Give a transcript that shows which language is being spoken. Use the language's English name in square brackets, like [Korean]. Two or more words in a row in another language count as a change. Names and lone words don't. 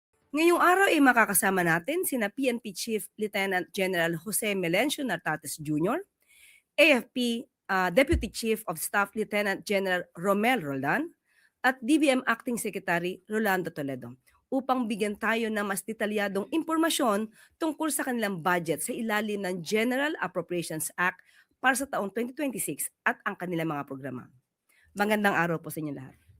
[Filipino] Ngayong araw ay makakasama natin sina PNP Chief Lieutenant General Jose Melencio Nartates Jr., AFP Deputy Chief of Staff Lieutenant General Romel Roldan, at DBM Acting Secretary Rolando Toledo upang bigyan tayo ng mas detalyadong impormasyon tungkol sa kanilang budget sa ilalim ng General Appropriations Act para sa taong 2026 at ang kanilang mga programa. Magandang araw po sa inyo lahat.